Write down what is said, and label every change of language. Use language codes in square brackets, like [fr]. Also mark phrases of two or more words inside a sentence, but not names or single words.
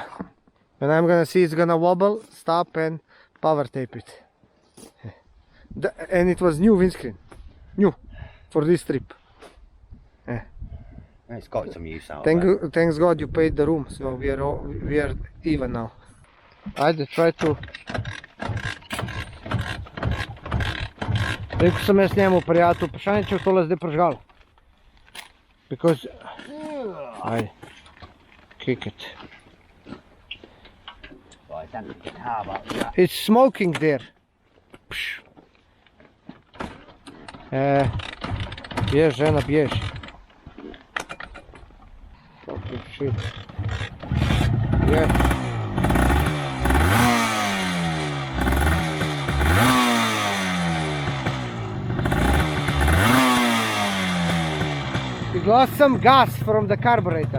[en] And I'm gonna see it's gonna wobble, stop and power tape it. And it was new windscreen. New. For this trip. It's got some use out of it. Thanks God you paid the room, so we are even now. Ajde, try to. [sl] Rekel sem jaz njemu, prijatelj, vprašanje, če je tole zdaj prižgal. [en] Because... Ajde. Kick it. Right, don't get the car up, yeah. It's smoking there. [hr] Pš. Bjež, žena, bjež. [en] Fucking shit. Yeah. It lost some gas from the carburetor.